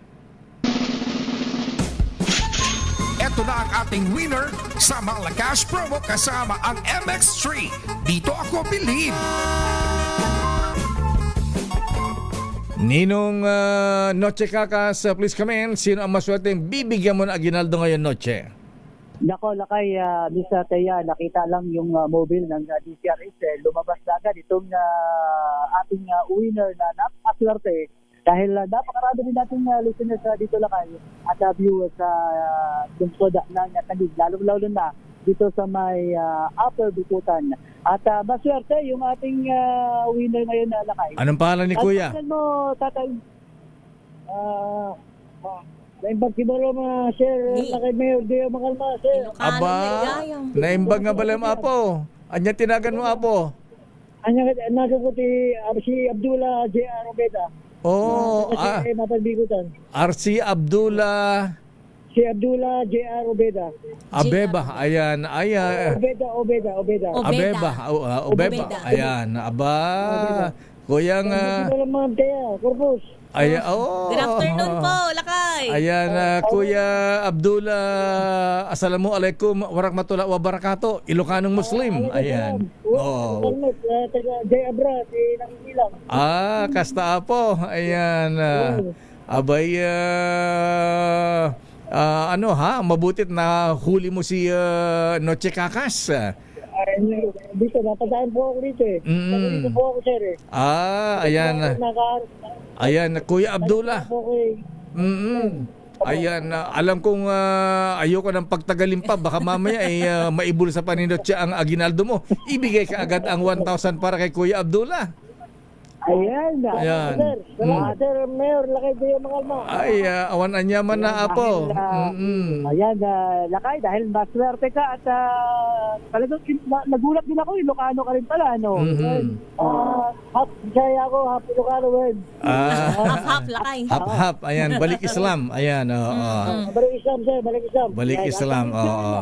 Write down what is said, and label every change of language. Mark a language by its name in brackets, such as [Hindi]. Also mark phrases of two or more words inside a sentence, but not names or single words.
[Filipino] Ito na ang ating winner sa Malakas promo kasama ang MX3. Dito ako believe. Ninong Noche Cacas, [English] please come in. [Filipino] Sino ang maswerteng bibigyan mo na Aguinaldo ngayon, Noche? Nako, Lakay, Mr. Teya, nakita lang yung mobile ng DCRS. Lumabas na agad itong ating winner na napakaswerte. Dahil napakarami din nating listeners dito, Lakay, at viewers sa lungsod ng Taguig, lalo-lalo na dito sa may Upper Bikutan. At maswerte yung ating winner ngayon na Lakay. Anong pangalan ni Kuya? Ano mo, tatay? [Iloko] Naimbag siguro ma-share Lakay Mayor Dio Makalma, sir. Aba, naimbag nga bala mo, Apo. Anya tinagan mo, Apo? Anya, nakakuti si Abdullah J.R. Obeda. RC Abdullah. Si Abdullah J.R. Obeda. Abeba, ayan, Obeda. Abeba, Obeba, ayan, aba. Kuyang Corpus. Ayan, [English] Good afternoon po, Lakay. [Filipino] Ayan, Kuya Abdullah, [Arabic] السلام عليكم ورحمة الله وبركاته. [Filipino] Ilocanong Muslim. Ayan. Jay Abra, si Nakikilang. [Iloko] Kasta po. Ayan. [Filipino] Abay, mabutit na huli mo si Noche Cacas. Dito, napadaan po ako dito eh. Dito po ako, sir eh. Ayan. Ayan, Kuya Abdullah. Ayan, alam kong ayoko ng pagtagalin pa. Baka mamaya ay maibul sa paninot siya ang Aguinaldo mo. Ibigay ka agad ang 1,000 para kay Kuya Abdullah. Ayan. Sir. Sir, Mayor, Lakay Dio Makalma. [Iloko] Ay, awan anyaman na, Apo. [Filipino] Ayan, Lakay, dahil maswerte ka at talagang nagulat din ako, Ilocano ka rin pala, no? Half Bisaya ako, half Ilocano rin. Half, Lakay. Half, ayan, balik Islam. Ayan, Balik Islam, sir, balik Islam. Balik Islam, oo.